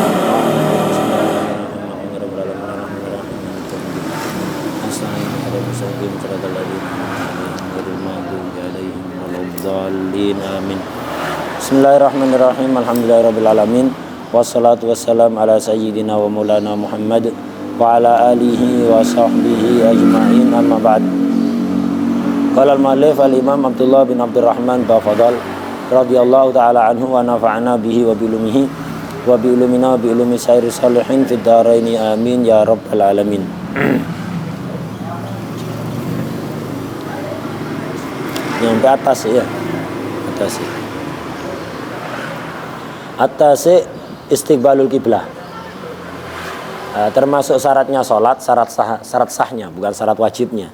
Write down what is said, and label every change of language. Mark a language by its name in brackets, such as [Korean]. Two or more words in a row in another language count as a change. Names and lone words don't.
[Arabic] Amin. بسم الله الرحمن الرحيم. الحمد لله رب العالمين. والصلاة والسلام على سيدنا ومولانا محمد وعلى آله وصحبه أجمعين. أما بعد. قال المؤلف الإمام عبد الله بن عبد الرحمن بافضل رضي الله تعالى عنه ونفعنا به وبعلومه وبعلومنا وبعلوم سائر الصالحين في الدارين آمين يا رب العالمين. [Indonesian] Yang di atas ya. [Arabic] Atas استقبال القبلة. [Indonesian] Termasuk syaratnya sholat, syarat sahnya, bukan syarat wajibnya.